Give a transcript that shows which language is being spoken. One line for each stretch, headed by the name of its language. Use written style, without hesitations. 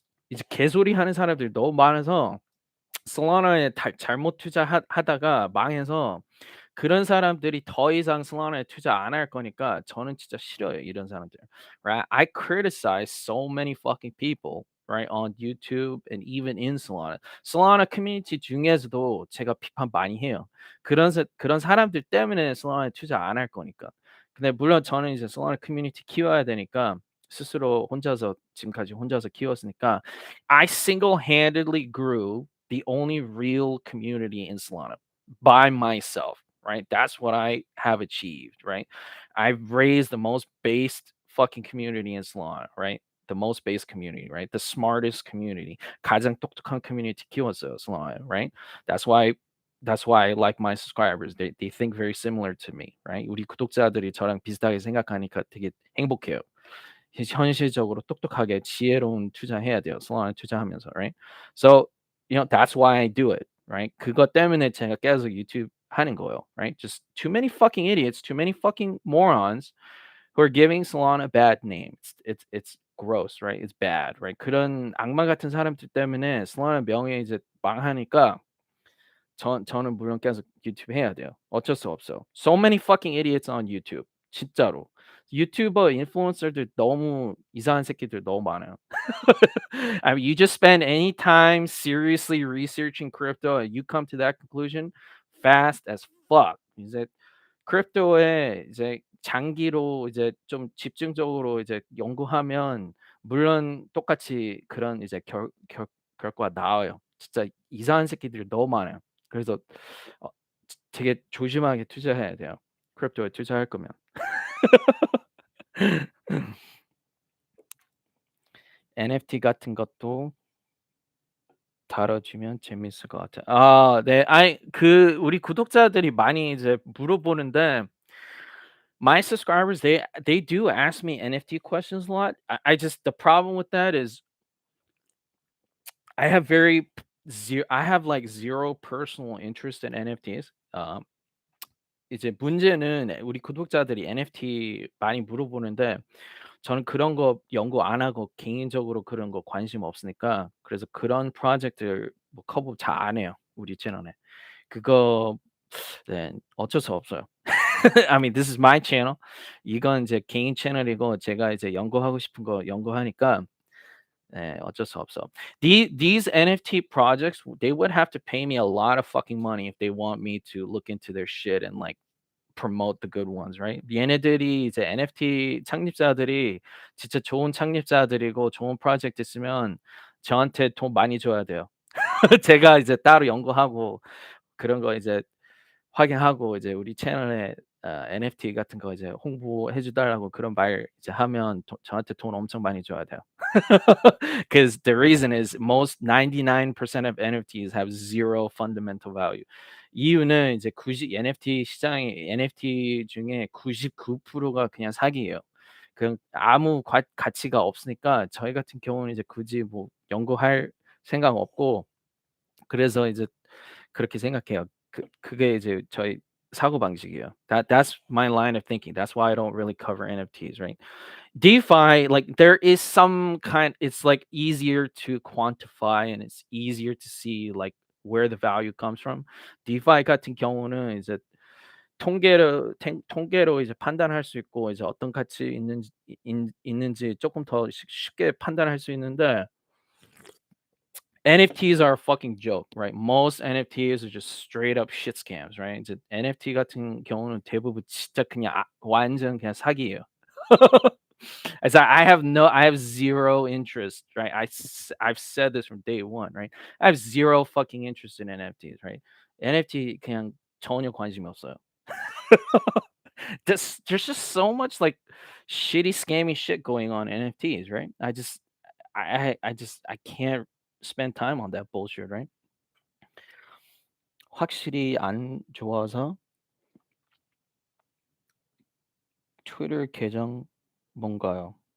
Korean: 이제 개소리 하는 사람들이 너무 많아서 솔라나에 잘못 하다가 망해서 그런 사람들이 더 이상 솔라나에 투자 안 할 거니까 저는 진짜 싫어요, 이런 사람들.
English: Right? I criticize so many fucking people, right, on YouTube and even in Solana.
Korean: Solana 커뮤니티 중에서도 제가 비판 많이 해요. 그런 사람들 때문에 솔라나에 투자 안 할 거니까. 근데 물론 저는 이제 솔라나 커뮤니티 키워야 되니까 스스로 혼자서 지금까지 혼자서 키웠으니까
English: I single-handedly grew the only real community in Solana by myself, right? That's what I have achieved, right? I've raised the most based fucking community in Solana, right? The most based community, right? The smartest community.
Korean: 가장 똑똑한 community 키웠어요,
English: Solana, right? That's why that's why I like my subscribers. They think very similar to me, right?
Korean: 우리 구독자들이 저랑 비슷하게 생각하니까 되게 행복해요. 현실적으로 똑똑하게 지혜로운 투자해야 돼요. 솔라나 투자하면서, right?
English: So, that's why I do it, right?
Korean: 그것 때문에 제가 계속 유튜브 하는 거예요, right?
English: Just too many fucking idiots, too many fucking morons who are giving Solana a bad name. It's gross, right? It's bad, right?
Korean: 그런 악마 같은 사람들 때문에 솔라나 명예 이제 망하니까 저는 물론 계속 유튜브 해야 돼요. 어쩔 수 없어.
English: So many fucking idiots on YouTube.
Korean: 진짜로. 유튜버 인플루언서들 너무 이상한 새끼들 너무 많아요.
English: I mean, you just spend any time seriously researching crypto and you come to that conclusion fast as fuck.
Korean: 이제 크립토에 이제 장기로 이제 좀 집중적으로 이제 연구하면 물론 똑같이 그런 이제 결과가 나와요. 진짜 이상한 새끼들이 너무 많아요. 그래서 어 되게 조심하게 투자해야 돼요, 크립토에 투자할 거면. NFT 같은 것도 다뤄주면 재밌을 것 같아요. 아 네. 아이 우리 구독자들이 많이 이제 물어보는데
English: my subscribers, they do ask me NFT questions a lot. I just the problem with that is I have I have like zero personal interest in NFTs.
Korean: 이제 문제는 우리 구독자들이 NFT 많이 물어보는데 저는 그런 거 연구 안 하고 개인적으로 그런 거 관심 없으니까 그래서 그런 프로젝트를 뭐 커버 잘 안 해요, 우리 채널에. 그거 네 어쩔 수 없어요.
English: I mean this is my channel.
Korean: 이건 제 개인 채널이고 제가 이제 연구하고 싶은 거 연구하니까 네 어쩔 수 없어.
English: These NFT projects, they would have to pay me a lot of fucking money if they want me to look into their shit and like promote the good ones, right?
Korean: 얘네들이 이제 NFT 창립자들이 진짜 좋은 창립자들이고 좋은 프로젝트 있으면 저한테 돈 많이 줘야 돼요. 제가 이제 따로 연구하고 그런 거 이제 확인하고 이제 우리 채널에 NFT 같은 거 이제 홍보해 줘 달라고 그런 말 이제 하면 저한테 돈 엄청 많이 줘야 돼요.
English: Because the reason is most 99% of NFTs have zero fundamental value.
Korean: 이유는 이제 90 NFT 시장에 NFT 중에 99%가 그냥 사기예요. 그냥 아무 가치가 없으니까 저희 같은 경우는 이제 굳이 뭐 연구할 생각 없고 그래서 이제 그렇게 생각해요. 그게 이제 저희 사고방식이에요.
English: That's my line of thinking. That's why I don't really cover NFTs, right? DeFi, like there is some kind it's like easier to quantify and it's easier to see like where the value comes from.
Korean: DeFi 같은 경우는 이제 통계로 이제 판단할 수 있고 이제 어떤 가치 있는지 조금 더 쉽게 판단할 수 있는데
English: NFTs are a fucking joke, right? Most NFTs are just straight up shit scams, right?
Korean: 이제 NFT 같은 경우는 대부분 진짜 그냥 완전 그냥 사기예요.
English: As I have zero interest, right? I've said this from day one, right? I have zero fucking interest in NFTs, right?
Korean: NFT 그냥 전혀 관심이 없어요.
English: There's just so much like shitty scammy shit going on in NFTs, right? I can't spend time on that bullshit, right?
Korean: 확실히 안 좋아서 트위터 계정 뭔가요?